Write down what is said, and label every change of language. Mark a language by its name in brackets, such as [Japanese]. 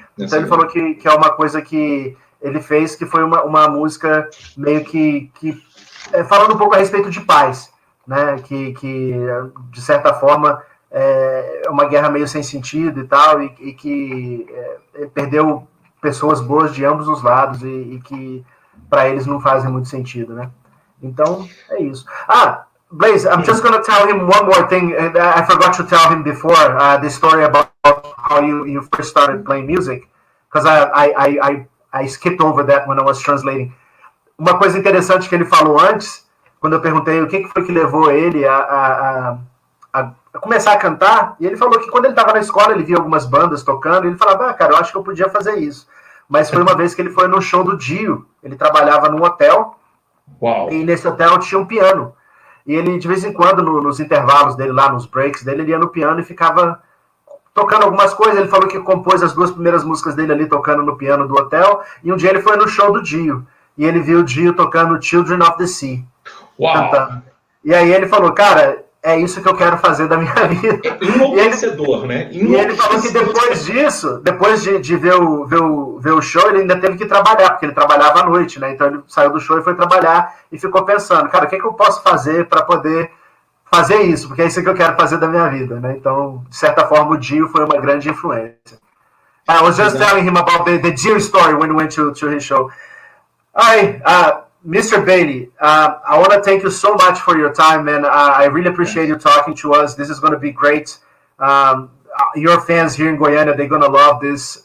[Portuguese] Então ele falou que é uma coisa que ele fez, que foi uma música meio que falando um pouco a respeito de paz, né? Que de certa forma é uma guerra meio sem sentido e tal, e que perdeu pessoas boas de ambos os lados e que para eles não fazem muito sentido, né? Então, é isso. [English] Blaze, I'm just going to tell him one more thing. I forgot to tell him before the story about how you first started playing music, because I skipped over that when I was translating. [Portuguese] Uma coisa interessante que ele falou antes, quando eu perguntei o que foi que levou ele a começar a cantar, e ele falou que quando ele estava na escola, ele via algumas bandas tocando, e ele falava, cara, eu acho que eu podia fazer isso. Mas foi uma vez que ele foi no show do Dio, ele trabalhava num hotel, Uau. E nesse hotel tinha um piano. E ele, de vez em quando, nos intervalos dele lá, nos breaks dele, ele ia no piano e ficava tocando algumas coisas. Ele falou que compôs as 2 primeiras músicas dele ali tocando no piano do hotel. E um dia ele foi no show do Dio. E ele viu o Dio tocando Children of the Sea. Uau! Cantando. E aí ele falou, cara, é isso que eu quero fazer da minha vida. Enlouquecedor, né? E ele falou que depois disso, depois de ver o show, ele ainda teve que trabalhar, porque ele trabalhava à noite, né? Então ele saiu do show e foi trabalhar e ficou pensando, cara, o que eu posso fazer para poder fazer isso? Porque é isso que eu quero fazer da minha vida, né? Então, de certa forma, o Dio foi uma grande influência. [English] I was just telling him about the Dio story when we went to his show. Hi, Mr. Bayley, I want to thank you so much for your time, man. I really appreciate you talking to us. This is going to be great. Your fans here in Guyana, they're going to love this.